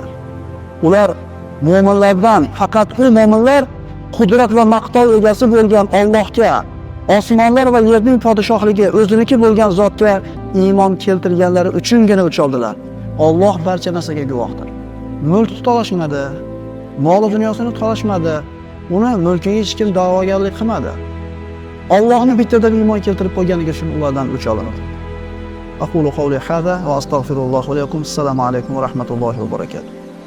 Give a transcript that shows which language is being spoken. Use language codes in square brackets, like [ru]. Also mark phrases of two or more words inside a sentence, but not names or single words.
[uz] Ular mu'minlardan faqat u mu'minlar qudrat va maqtov egasi bo'lgan Allohga, osmonlar va yerning podshohligi o'ziniki bo'lgan zotga iymon keltirganlari uchungina o'ch oldilar. Alloh barcha narsaga guvohdir. Mulk talashmadi, mol dunyosini talashmadi, uni mulkiga hech kim da'vogarlik qilmadi. Allohni bittadan iymon keltirib qo'yganiga shuni ulardan o'ch oladi. [ar] أقول قولي هذا وأستغفر الله ولكم. السلام عليكم ورحمة الله وبركاته.